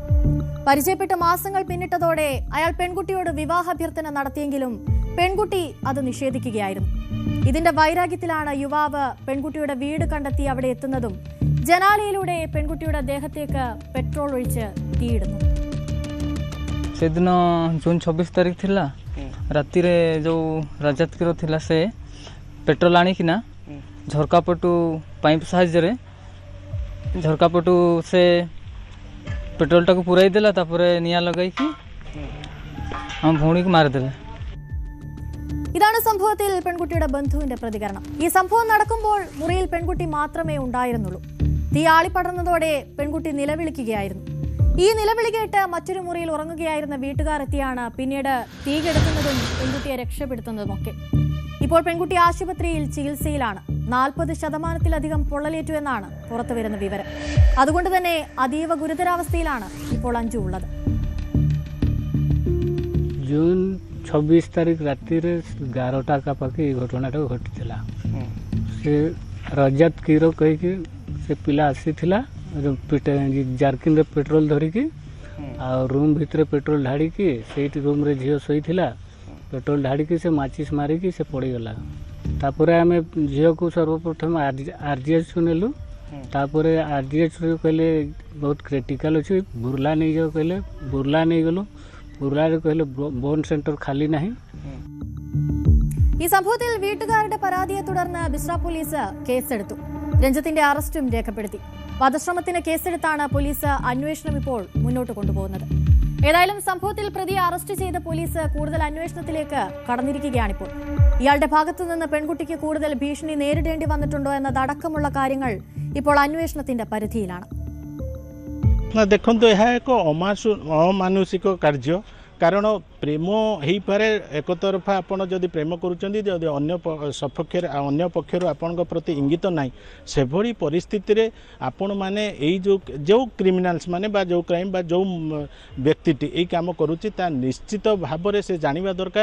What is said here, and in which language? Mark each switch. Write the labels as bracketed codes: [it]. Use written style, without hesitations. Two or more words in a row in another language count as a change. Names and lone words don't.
[ml] പരിചയപ്പെട്ട് മാസങ്ങൾ പിന്നിട്ടതോടെ അയാൾ പെൺകുട്ടിയോട് വിവാഹാഭ്യർത്ഥന നടത്തിയെങ്കിലും പെൺകുട്ടി അത് നിഷേധിക്കുകയായിരുന്നു. ഇതിന്റെ വൈരാഗ്യത്തിലാണ് യുവാവ് പെൺകുട്ടിയുടെ വീട് കണ്ടെത്തി അവിടെ എത്തുന്നതും ജനാലയിലൂടെ പെൺകുട്ടിയുടെ ദേഹത്തേക്ക് പെട്രോൾ ഒഴിച്ച് തീയിടുന്നു. [or] ସେଦିନ ଜୁନ୍ 26 ତାରିଖ ଥିଲା। ରାତିରେ ଯେଉଁ ରଜତ କ୍ଷୀର ଥିଲା ସେ ପେଟ୍ରୋଲ ଆଣିକିନା ଝରକା ପଟୁ ପାଇପ୍ ସାହାଯ୍ୟରେ ଝରକା ପଟୁ ସେ ପେଟ୍ରୋଲଟାକୁ ପୁରାଇ ଦେଲା। ତାପରେ ନିଆଁ ଲଗାଇକି ଆମ ଭଉଣୀକୁ ମାରିଦେଲେ. [ml] ഇതാണ് സംഭവത്തിൽ പെൺകുട്ടിയുടെ ബന്ധുവിന്റെ പ്രതികരണം. ഈ സംഭവം നടക്കുമ്പോൾ മുറിയിൽ പെൺകുട്ടി മാത്രമേ ഉണ്ടായിരുന്നുള്ളൂ. തീ ആളിപ്പടർന്നതോടെ പെൺകുട്ടി നിലവിളിക്കുകയായിരുന്നു. ഈ നിലവിളി കേട്ട് മറ്റൊരു മുറിയിൽ ഉറങ്ങുകയായിരുന്ന വീട്ടുകാർ എത്തിയാണ് പിന്നീട് തീ കെടുത്തുന്നതും പെൺകുട്ടിയെ രക്ഷപ്പെടുത്തുന്നതുമൊക്കെ. ഇപ്പോൾ പെൺകുട്ടി ആശുപത്രിയിൽ ചികിത്സയിലാണ്. 40% പൊള്ളലേറ്റു എന്നാണ് പുറത്തുവരുന്ന വിവരം. അതുകൊണ്ട് തന്നെ അതീവ ഗുരുതരാവസ്ഥയിലാണ് ഇപ്പോൾ അഞ്ജു ഉള്ളത്. [or] ଜୁନ 26 ତାରିଖ ରାତି 11ଟା କା ପାଖେ ଘଟଣାଟା ଘଟି ସେ ରଜତ କୀରୋ କହିକି ସେ ପିଲା ଆସି ଜାରକିନ ରେ ପେଟ୍ରୋଲ ଧରିକି ଆ ରୁମ ଭିତର ପେଟ୍ରୋଲ ଢାଳି ସେ ରୁମ ରେ ଝିଅ ଶୋଇ ପେଟ୍ରୋଲ ଢାଳି ସେ ମାଚିସ ମାରିକି ସେ ପଳେଇଗଲା. ତାପର ଆମ ଝିଅ କୁ ସର୍ବପ୍ରଥମ ଆରଜିଏଚ କୁ ନେଲୁ. ତାପର ଆରଜିଏଚ କହିଲେ ବହୁତ କ୍ରିଟିକାଲ ଅଛି ବୁର୍ଲା ନେଇ ଯାଅ କହିଲେ ବୁର୍ଲା ନେଇ ଗଲୁ. ବୁର୍ଲା କହିଲେ [en] burn center [or] ଖାଲି ନାହିଁ. [ml] ഈ സംഭവത്തിൽ വീട്ടുകാരുടെ പരാതിയെ തുടർന്ന് ബിസ്ര പോലീസ് കേസെടുത്തു. രഞ്ജിത്തിന്റെ അറസ്റ്റും രേഖപ്പെടുത്തി. വധശ്രമത്തിന് കേസെടുത്താണ് പോലീസ് അന്വേഷണം ഇപ്പോൾ മുന്നോട്ട് കൊണ്ടുപോകുന്നത്. ഏതായാലും സംഭവത്തിൽ പ്രതിയെ അറസ്റ്റ് ചെയ്ത പോലീസ് കൂടുതൽ അന്വേഷണത്തിലേക്ക് കടന്നിരിക്കുകയാണിപ്പോൾ. ഇയാളുടെ ഭാഗത്തുനിന്ന് പെൺകുട്ടിക്ക് കൂടുതൽ ഭീഷണി നേരിടേണ്ടി വന്നിട്ടുണ്ടോ എന്നതടക്കമുള്ള കാര്യങ്ങൾ ഇപ്പോൾ അന്വേഷണത്തിന്റെ പരിധിയിലാണ്. [or] ଦେଖନ୍ତୁ ଏହା ଏକ ଅମାନୁଷିକ କାର୍ଯ୍ୟ. କାରଣ ପ୍ରେମ ହେଇପାରେ ଏକତରଫା. ଆପଣ ଯଦି ପ୍ରେମ କରୁଛନ୍ତି ଯଦି ଅନ୍ୟ ପକ୍ଷରୁ ଆପଣଙ୍କ ପ୍ରତି ଇଙ୍ଗିତ ନାହିଁ ସେଭଳି ପରିସ୍ଥିତିରେ ଆପଣମାନେ ଏଇ ଯେଉଁ କ୍ରିମିନାଲ୍ସ ମାନେ ବା ଯେଉଁ କ୍ରାଇମ୍ ବା ଯେଉଁ ବ୍ୟକ୍ତିଟି ଏଇ କାମ କରୁଛି ତା ନିଶ୍ଚିତ ଭାବରେ ସେ ଜାଣିବା ଦରକାର.